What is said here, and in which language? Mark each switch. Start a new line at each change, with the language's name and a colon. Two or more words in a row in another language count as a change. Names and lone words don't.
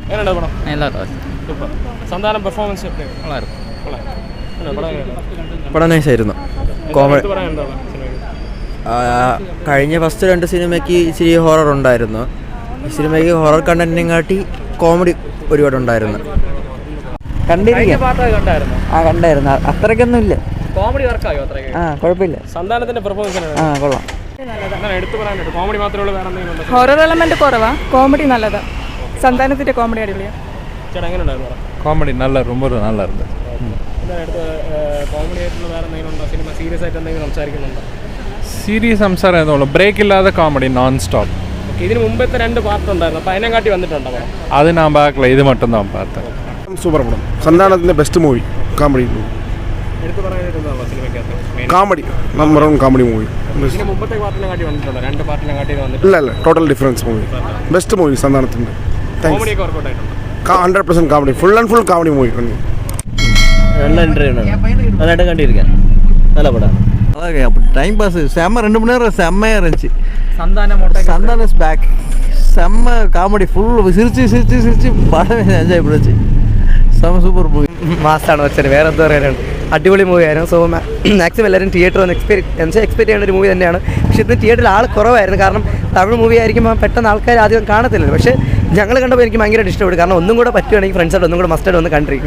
Tamil: என்னடா படம்? நல்லா இருக்கும். சூப்பர். சந்தானம் பெர்ஃபார்மன்ஸ் எப்படி? நல்லா இருக்கும்.
Malayalam: പടം നൈസായിരുന്നു. കോമഡി കഴിഞ്ഞ ഫസ്റ്റ് 2 സിനിമയ്ക്ക് ഇച്ചിരി ഹൊറർ ഉണ്ടായിരുന്നു. ഈ സിനിമയ്ക്ക് ഹൊറർ കണ്ടന്റിനെ കാട്ടി കോമഡി ഒരുപാടുണ്ടായിരുന്നു. കണ്ടായിരുന്നു. അത്രയ്ക്കൊന്നും ഇല്ല. കോമഡി വർക്കായോ? കുഴപ്പമില്ല. സന്താനത്തിന്റെ പെർഫോമൻസ് കൊള്ളാം. എടുത്തു പറയാനായിട്ട് കോമഡി മാത്രമേ ഉള്ളൂ, വേറെ എന്തെങ്കിലും?
English: horror element
Malayalam: കുറവാ, കോമഡി നല്ലതാ. സന്താനത്തിന്റെ കോമഡി അടിപൊളിയാ. ചേട്ടാ എങ്ങനെ ഉണ്ടായിരുന്നു?
Tamil: കോമഡി ரொம்ப நல்லா இருந்தது.
Malayalam: കോമഡി ആയിട്ടുള്ള വേറെ എന്തെങ്കിലും ഉണ്ടോ? സിനിമ സീരിയസ് ആയിട്ട് എന്തെങ്കിലും സംസാരിക്കുന്നുണ്ടോ? സീരിയസ് സംസാരം ഏതുള്ളൂ, ബ്രേക്ക് ഇല്ലാതെ
English: comedy non stop.
Malayalam: ഇതിന് മുമ്പത്തെ 2 പാർട്ട് ഉണ്ടായിരുന്നു, അപ്പോൾ അതിനെ കാട്ടി വന്നിട്ടുണ്ടോ? അത് ഞാൻ
Tamil: பார்க்கல,
Malayalam: ഇത്
Tamil: மட்டும் தான் பார்த்தேன்.
Malayalam: സൂപ്പർ പടം. സന്താനത്തിൻ്റെ
English: best movie,
Malayalam: കോമഡി എടുത്തു പറയാനായിട്ടുണ്ടോ സിനിമയ്ക്കകത്ത്?
English: comedy number 1 comedy movie.
Malayalam: ഇതിന് മുമ്പത്തെ പാർട്ടിനെ കാട്ടി വന്നിട്ടുണ്ടോ? 2 പാർട്ടിനെ കാട്ടി വന്നിട്ടുണ്ട്? ഇല്ല
English: total difference movie. best movie
Malayalam: സന്താനത്തിൻ്റെ. കോമഡിയൊക്കെ വർക്കൗട്ട് ആയിട്ടുണ്ട്. 100% കോമഡി,
English: full and full comedy movie.
Tamil: நல்ல என்டர்டைன்மெண்ட், நல்லாட்ட கண்டிருக்கேன். நல்ல படம். அதான் அப்படி
English: time pass
Tamil: செம்ம. 2 மணி நேரம் செம்மையாக இருந்துச்சு. சந்தானம்
English: is back.
Tamil: செம்ம காமெடி, ஃபுல் சிரிச்சு படம்
Malayalam: എൻജോയ് പിടിച്ച്. സെമ്മ
English: super movie.
Malayalam: മാസാണ് വെച്ചത്, വേറെ എന്താ പറയാനുണ്ട്. അടിപൊളി മൂവിയായിരുന്നു.
English: so maximum
Malayalam: എല്ലാവരും തിയേറ്റർ വന്ന് എക്സ്പെക്ട് ചെയ്യുന്ന ഒരു മൂവി തന്നെയാണ്. പക്ഷേ ഇന്ന് തിയേറ്ററിൽ ആൾ കുറവായിരുന്നു. കാരണം തമിഴ് മൂവി ആയിരിക്കുമ്പോൾ പെട്ടെന്ന് ആൾക്കാർ ആദ്യം കാണത്തില്ലല്ലോ. പക്ഷേ ഞങ്ങൾ കണ്ടപ്പോൾ എനിക്ക് ഭയങ്കരമായിട്ട് ഇഷ്ടപ്പെട്ടു. കാരണം ഒന്നും കൂടെ പറ്റുകയാണെങ്കിൽ ഫ്രണ്ട്സായിട്ട് ഒന്നും കൂടെ മസ്റ്റായിട്ട് ഒന്ന് കണ്ടിരിക്കും.